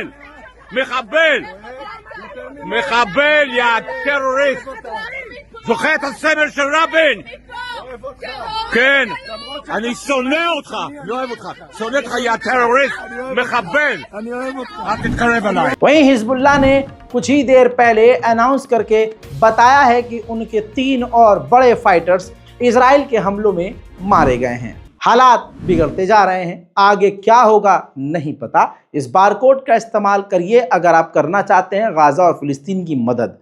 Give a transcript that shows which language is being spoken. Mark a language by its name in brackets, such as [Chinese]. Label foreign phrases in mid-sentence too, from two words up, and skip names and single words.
[Hebrew] מחבל! מחבל, יא טרוריסט! זוכר את הסמל של רבין? כן, אני שונא אותך, לא אוהב אותך, שונא אותך, יא טרוריסט, מחבל, אל תתקרב אליי. [Hindi] वहीं हिजबुल्लाह ने कुछ ही देर पहले अनाउंस करके बताया है कि उनके 3 और बड़े फाइटर्स इजराइल के हमलों में मारे गए हैं। हालात बिगड़ते जा रहे हैं, आगे क्या होगा नहीं पता। इस बारकोड का इस्तेमाल करिए अगर आप करना चाहते हैं गाजा और फिलिस्तीन की मदद।